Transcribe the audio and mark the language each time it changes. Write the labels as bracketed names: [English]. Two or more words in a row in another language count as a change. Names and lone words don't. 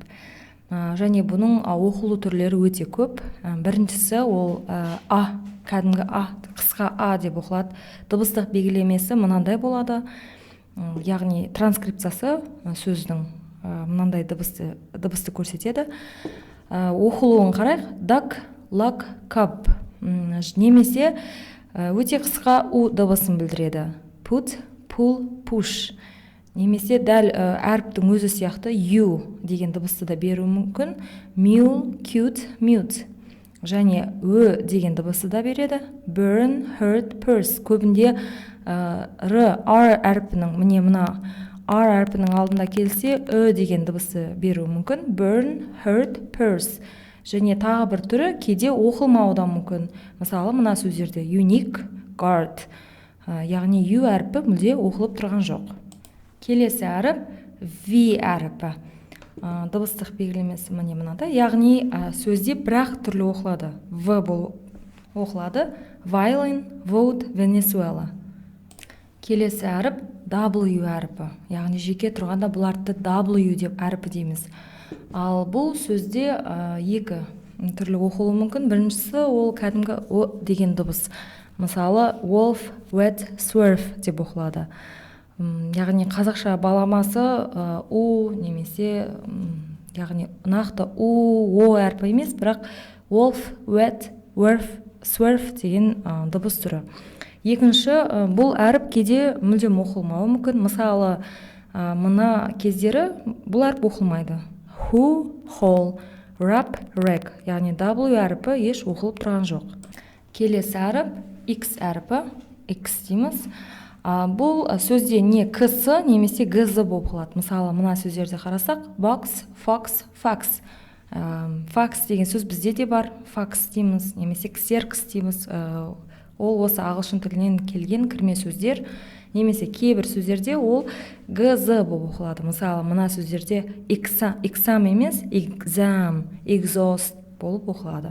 [Kazakh] Және бұның оқылу түрлері өте көп. Біріншісі ол A, кәдімгі A, қысқа A деп оқылады. Дыбыстық белгілемесі мынандай болады. Яғни транскрипциясы сөздің мынандай дыбысты көрсетеді. Оқылуын қарайық. [English] Duck, luck, cub. [Kazakh] Немесе өте қысқа U дыбысын білдіреді. [English] Put, pull, push. [Kazakh] Немесе дәл әріптің өзі сияқты U деген дыбысты да беру мүмкін. [English] Mule, cute, mute. [Kazakh] Және Ö деген дыбысты да береді. [English] Burn, hurt, purse. [Kazakh] Көбінде R әріпінің, міне мына R әрпінің алдында келсе, Ö деген дыбысы беру мүмкін. [English] Burn, hurt, purse. [Kazakh] Және тағы бір түрі кейде оқылмауы мүмкін. Мысалы, мына сөздерде [English] unique, guard. [Kazakh] Яғни U әрпі мүлде оқылып тұрған жоқ. Келесі әріп V әріпі. Дыбыстық белгілемесі міне мынада. Яғни сөзде бірақ түрлі оқылады. V болып оқылады. [English] Violin, vote, Venezuela. [Kazakh] Келесі әріп W әріпі. Яғни жеке тұрғанда бұл әріпті W деп әріпі дейміз. Ал бұл сөзде екі түрлі оқылуы мүмкін. Біріншісі ол кәдімгі O деген дыбыс. Мысалы, [English] wolf, wet, swerve [Kazakh] деп оқылады. яғни қазақша баламасы у немесе яғни нақты о әрпі емес, бірақ [English] wolf, wet, werf, swerf [Kazakh] деген дыбыс түрі. Екінші, бұл әріп кейде мүлдем оқылмауы мүмкін. Мысалы, мына кездері бұл әріп оқылмайды. [English] Who, whole, rap, rag, [Kazakh] яғни W әріпі еш оқылып тұрған жоқ. Келесі әріп X әріпі, X дейміз. Бұл сөзде не кс немесе гз болып қалады. Мысалы, мына сөздерде қарасақ, [English] box, fox, fax. [Kazakh] Fax деген сөз бізде де бар, fax дейміз, немесе ксеркс дейміз. Ол осы ағылшын тілінен келген кірме сөздер, немесе кейбір сөздерде ол гз болып оқылады. Мысалы, мына сөздерде exam емес, [English] exam, exhaust [Kazakh] болып оқылады.